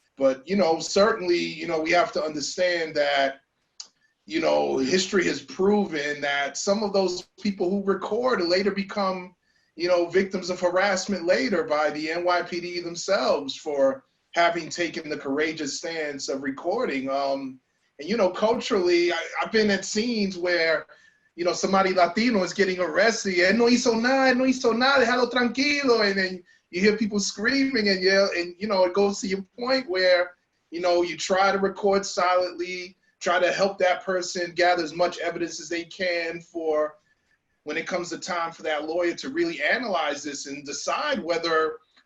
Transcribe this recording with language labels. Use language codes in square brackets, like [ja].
[en] But, certainly, we have to understand that, history has proven that some of those people who record later become victims of harassment later by the NYPD themselves for having taken the courageous stance of recording. And, culturally, I've been at scenes where, somebody Latino is getting arrested. [es] Él no hizo nada, déjalo tranquilo. [en] And then you hear people screaming and yell, and, it goes to your point where, you try to record silently, try to help that person gather as much evidence as they can for when it comes to time for that lawyer to really analyze this and decide whether